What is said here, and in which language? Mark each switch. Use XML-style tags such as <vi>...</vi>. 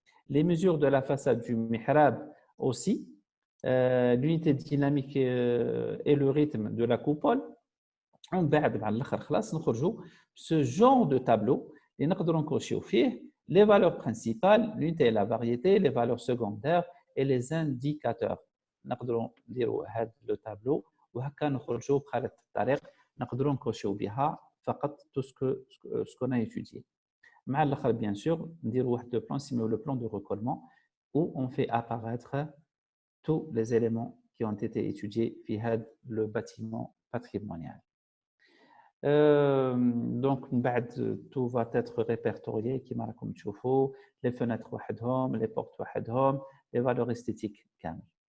<fr>Les mesures de la façade du mihrab aussi, l'unité dynamique et le rythme de la coupole. On</fr> <ar>بعد مع الاخر خلاص نخرجوا</ar> <fr>ce genre de tableau</fr> <ar>اللي نقدروا نكوشيو فيه</ar> <fr>les valeurs principales, l'unité et la variété, les valeurs secondaires et les indicateurs.</fr> <ar>نقدروا نديروا هذا لو تابلو وهكا نخرجوا بخارطة الطريق نقدروا نكوشيو بها فقط</ar> <fr>tout ce qu'on a étudié.</fr> <ar>مع الاخر</ar> <fr>bien sûr</fr> <ar>نديروا واحد لو بلان سيميو لو بلان دو</ar> <fr>recollement où on fait apparaître tous les éléments qui ont été étudiés</fr> <ar>في هذا</ar> <fr>le bâtiment patrimonial. Donc, tout va être répertorié</fr> <ar>كما راكم تشوفوا</ar> <fr>les fenêtres</fr> <ar>وحدهم,</ar> <fr>les portes وحدهم, les valeurs esthétiques</fr> <ar>كامل.</ar>